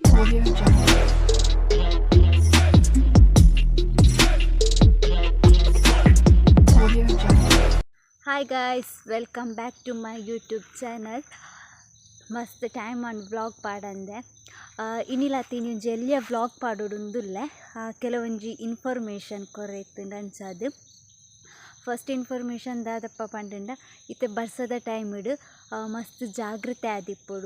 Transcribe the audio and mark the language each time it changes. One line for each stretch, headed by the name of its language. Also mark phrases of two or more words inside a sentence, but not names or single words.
English: Audio Jungle. Audio Jungle. Hi guys, welcome back to my YouTube channel.
Tulu: ಮಸ್ತ್ ಟೈಮ್ ಆನ್ ವ್ಲಾಗ್ ಪಾಡಂದೆ ಇನ್ನಿಲತ್ತೀನಿ ಒಂಜಿ ಎಲ್ಲಿಯ ವ್ಲಾಗ್ ಪಾಡೋಡುಂದುಲ್ಲೆ ಕೆಲವೊಂಜಿ ಇನ್ಫಾರ್ಮೇಷನ್ ಕೊರೆಯಿತ್ತು ಅಂಚಾದು.
English: first information
Tulu: ದಾದಪ್ಪ ಪಂಡ ಇತ್ತೆ ಬರ್ಸದ ಟೈಮ್ ಇಡು ಮಸ್ತ್ ಜಾಗ್ರತೆ ಆದಿಪ್ಪೋಡು.